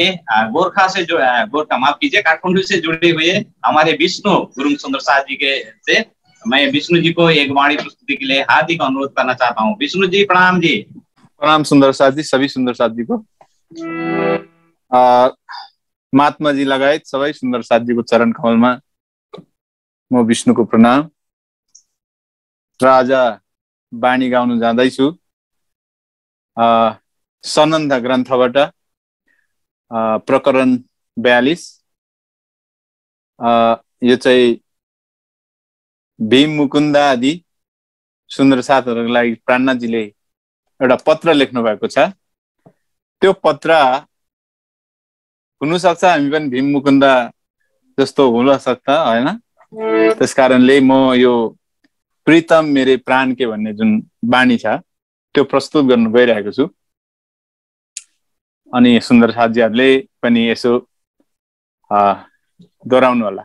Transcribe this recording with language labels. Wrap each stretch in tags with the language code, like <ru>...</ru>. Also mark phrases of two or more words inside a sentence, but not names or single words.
<hi>गोरखा से जो गोरखा माफ कीजिए, काठमांडू से जुड़े हुए हमारे विष्णु गुरु सुंदर साथ जी के से मैं विष्णु जी को एक वाणी प्रस्तुति के लिए हार्दिक अनुरोध करना चाहता हूँ। विष्णु जी प्रणाम जी। प्रणाम सुंदर साथ जी, सभी सुंदर साथ जी को,</hi> <ne>महात्मा जी लगायत सबै सुंदर साथ जी को चरण कमलमा म विष्णुको प्रणाम। र आज वाणी गाउन जाँदैछु सनन्द ग्रन्थबाट प्रकरण 42। यो चाहिँ भीम मुकुन्द आदि सुन्दर साथहरूको लागि प्राणनाथजीले एउटा पत्र लेख्नु भएको छ। त्यो पत्र हुनसक्छ हामी पनि भीम मुकुन्द जस्तो हुन सक्छ हैन, त्यसकारणले म यो प्रीतम मेरे प्राण के भन्ने जुन वाणी छ त्यो प्रस्तुत गर्न गइरहेको छु। अनि सुन्दर साथीहरुले पनि यसो दोहोऱ्याउनु होला।</ne>